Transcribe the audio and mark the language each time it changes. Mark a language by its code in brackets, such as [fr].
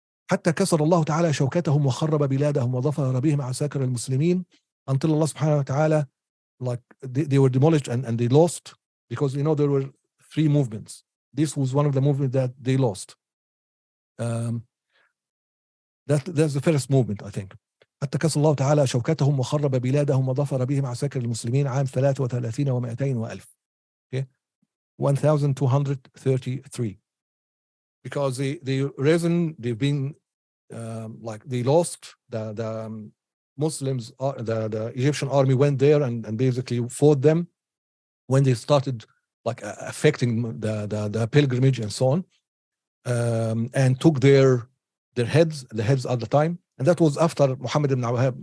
[ar] حتى كسر الله تعالى شوكتهم وخرب بلادهم وظفر بهم عساكر المسلمين, [en] until Allah subhanahu wa ta'ala, like they were demolished and they lost, because you know there were 3 movements. This was one of the movements that they lost. That's the first movement, I think. [ar] حتى كسر الله تعالى شوكتهم وخرب بلادهم وظفر بهم عساكر المسلمين عام 33 و200 وألف. [en] Okay, 1233. Because the reason they've been like they lost, the Muslims, the Egyptian army went there and basically fought them when they started like affecting the pilgrimage and so on, and took their heads, the heads at the time, and that was after Muhammad ibn Wahab.